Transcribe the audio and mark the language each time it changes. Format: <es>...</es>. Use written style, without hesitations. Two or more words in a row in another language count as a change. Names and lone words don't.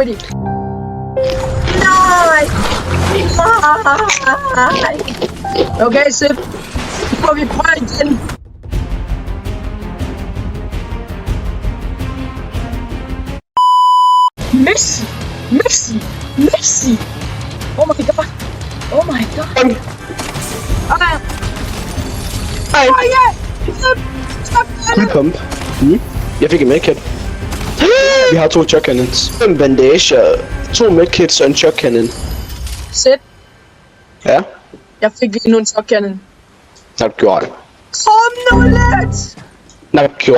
<da>Quitty! Nej! Okay, Sip. Nu må vi prøve igen. Messi! Messi! Messi!</da> <en>Oh my god! Oh my god! Okay.</en> <da>Ej!</da> <en>Oh yeah! Stop!</en> <da>Fuld pump. Jeg fik en medkit. Vi har 2</da> <en>shot cannons.</en> <da>5 bandager, 2 medkits og en</da> <en>shot cannon.</en> <da>Sip. Ja. Jeg fik lige nu en shotcannon. Nok gjort. Kom nu lidt! Nok gjort.</da>